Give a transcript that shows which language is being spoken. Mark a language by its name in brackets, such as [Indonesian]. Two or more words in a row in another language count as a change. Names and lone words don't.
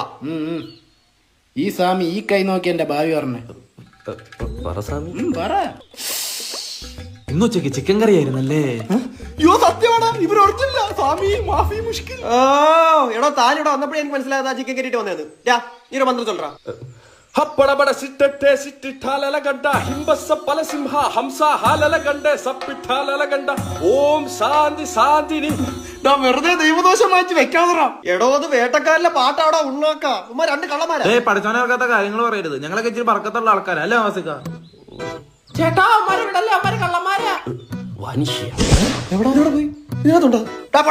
[Malayalam] ഈ സ്വാമി ഈ കൈ നോക്കി എന്റെ ഭാവി പറഞ്ഞേ. പറ സ്വാമി. പറ. ഇന്നുച്ചക്ക് ചിക്കൻ കറി ആയിരുന്നല്ലേ? അയ്യോ സത്യമാണ്, ഇവർ ഓർത്തില്ല. സ്വാമി [Arabic] مافي مشكل. [Malayalam] എടോ താനിവിടെ വന്നപ്പോഴേ എനിക്ക് മനസ്സിലായത് ആ ചിക്കൻ കറിയിട്ട് വന്നത്. നീ മന്ത്രം ചൊല്ലറാ. ಹಪ್ಪಡಬಡ ಸಿಟ್ಟಟ್ಟೆ ಸಿಟ್ಟಿಟ್ಟಾಲಗಡ್ಡ ಹಿಂಬಸ್ಸ ಪಲಸಿಂಹ ಹಂಸ ಹಾಲಲಗಂಡ ಸಪ್ಪಿಟ್ಟಾಲಗಂಡ ಓಂ ಶಾಂತಿ ಶಾಂತಿನಿ. വെറുതെ ദൈവദോഷം മാറ്റി വെക്കാതറ. എടോ അത് വേട്ടക്കാരിലെ പാട്ടാടോ ഉണ്ണാക്ക. ഉമ്മ രണ്ട് കള്ളന്മാരാ. പഠിച്ചോനെ വെക്കാത്ത കാര്യങ്ങൾ പറയരുത്. ഞങ്ങളൊക്കെ ഇച്ചിരി പറക്കത്തുള്ള ആൾക്കാരാ അല്ലേ നവാസിക്ക? ചേട്ടാ അമ്മാരെ വിടല്ലേ, അമ്മാരെ കള്ളന്മാരാ. വനിഷ്യ എവിടെ പോയി? ഇതിനകത്തുണ്ടോ?